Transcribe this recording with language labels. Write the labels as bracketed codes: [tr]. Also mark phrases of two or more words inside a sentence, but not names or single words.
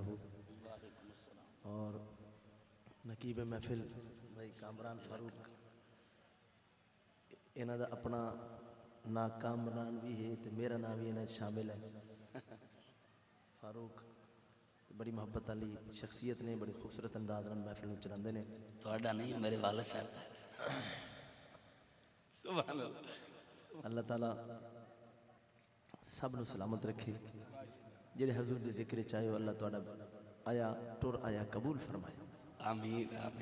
[pa] اور نقیب محفل بھائی کامران فاروق, انہاں دا اپنا نا کامران بھی ہے تو میرا نام بھی انہاں شامل ہے. فاروق بڑی محبت والی شخصیت نے, بڑی خوبصورت انداز نال محفل نوں چلاندے نے. تہاڈا نہیں ہے, میرے والد صاحب. [ar] سبحان اللہ. [pa] اللہ تعالیٰ سب نو سلامت رکھے, جڑے حضور دے ذکر چاہے اللہ تہاڈا آیا ٹر آیا قبول فرمائے [ar] آمین آمین